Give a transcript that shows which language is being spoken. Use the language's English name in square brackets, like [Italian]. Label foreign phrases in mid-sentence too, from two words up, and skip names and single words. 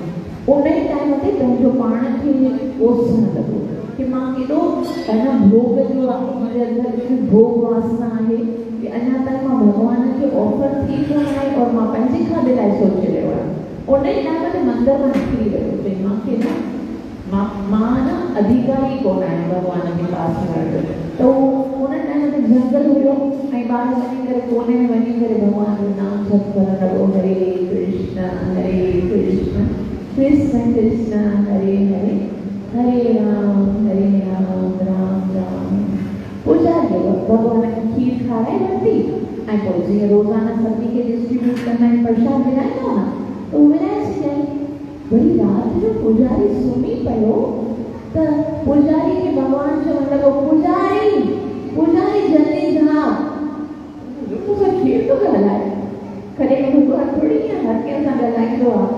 [Sindhi] उन ई टाइम ते पंहिंजो पाण खे कोसण लॻो कि मां केॾो अञा भोग जो मुंहिंजे अंदरि भोग वासना आहे कि अञा ताईं मां भॻवान खे ऑफर थी कोन आहे और मां पंहिंजे खाधे लाइ सोचे रहियो आहियां। उन ई टाइम ते मंदर मां निकिरी वियो भई मूंखे न मां न अधिकारी कोन आहियां भॻवान जे पास वञण जो। त उहो उन टाइम ते जंगल हुयो ऐं ॿार वञी करे कोने में वञी करे भॻवान जो नाम जप करणु लॻो, [Sanskrit] हरे कृष्ण कृष्ण कृष्ण हरे हरे हरे राम राम राम। [Sindhi] पूजा कयो, भॻवान खे खीर खाराए वरिती ऐं पोइ जीअं रोज़ाना सभिनी खे डिस्ट्रीब्यूट कंदा आहिनि, प्रसाद विराईंदा न, त उहो विराए छॾियईं। वरी राति जो पुजारी सुम्ही पियो त पुजारी खे भॻवानु चवणु लॻो, पुजारी जल्दी जाग, तोसां खीर थो ॻाल्हाए, कॾहिं भॻवानु थोरी ईअं हर कंहिं सां ॻाल्हाईंदो आहे।